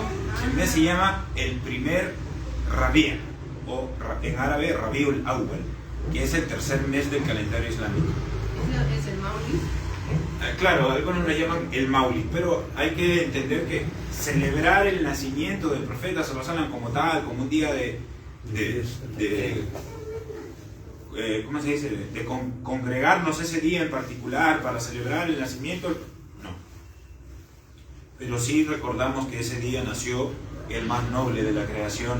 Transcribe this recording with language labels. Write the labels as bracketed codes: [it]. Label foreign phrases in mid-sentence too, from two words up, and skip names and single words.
[es] El mes se llama el primer Rabia, o en árabe Rabiul Awwal, que es el tercer mes del calendario islámico. ¿Es el Maulid? Claro, algunos le llaman el Maulid, pero hay que entender que celebrar el nacimiento del profeta [ar] صلى الله عليه وسلم [es] como tal, como un día ¿cómo se dice? De congregarnos ese día en particular para celebrar el nacimiento, no. Pero sí recordamos que ese día nació el más noble de la creación.